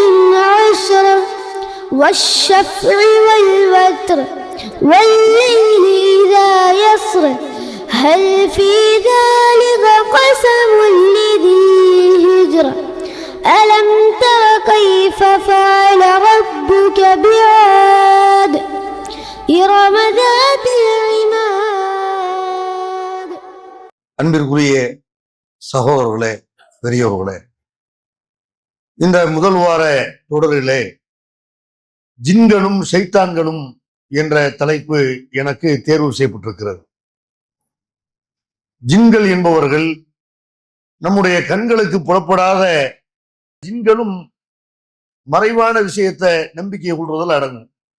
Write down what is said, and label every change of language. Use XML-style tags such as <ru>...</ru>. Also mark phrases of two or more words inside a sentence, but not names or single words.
<ar>عشر والشفع والوتر والليل إذا يسر هل في ذلك قسم لذي هجر ألم تر كيف فعل ربك بعاد إرم ذات العماد.</ar> <ta>அன்பிற்குரிய சகோதரர்களே, பெரியவர்களே, இந்த முதல் வார தொடரிலே ஜின்களும் ஷைத்தான்களும் என்ற தலைப்பு எனக்கு தேர்வு செய்யப்பட்டிருக்கிறது. ஜின்கள் என்பவர்கள் நம்முடைய கண்களுக்கு புலப்படாத ஜின்களும் மறைவான விஷயத்தை நம்பிக்கை கொள்வதில் அடங்கும்.</ta>